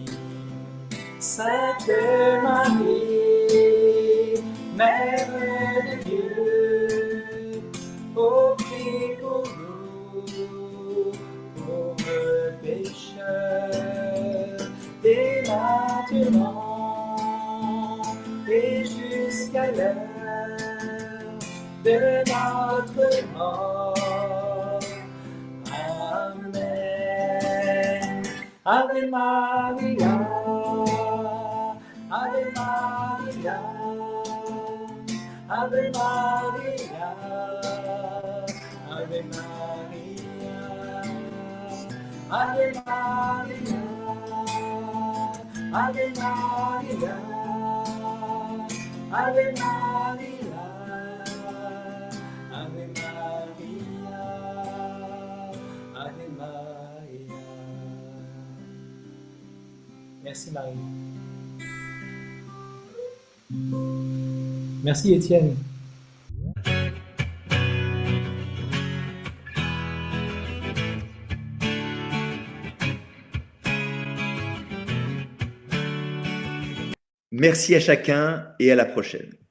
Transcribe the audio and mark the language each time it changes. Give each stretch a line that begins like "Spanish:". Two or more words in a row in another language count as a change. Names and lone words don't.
French: Sainte Marie, Mère de Dieu, ô prie pour nous, pauvres pécheurs, dès maintenant et jusqu'à l'heure de notre mort.
Latin: Ave Maria, Ave Maria, Ave Maria, Ave Maria, Ave Maria, Ave Maria, Ave Maria, Ave Maria, Ave Maria.
French: Merci Marie. Merci Étienne. Merci à chacun et à la prochaine.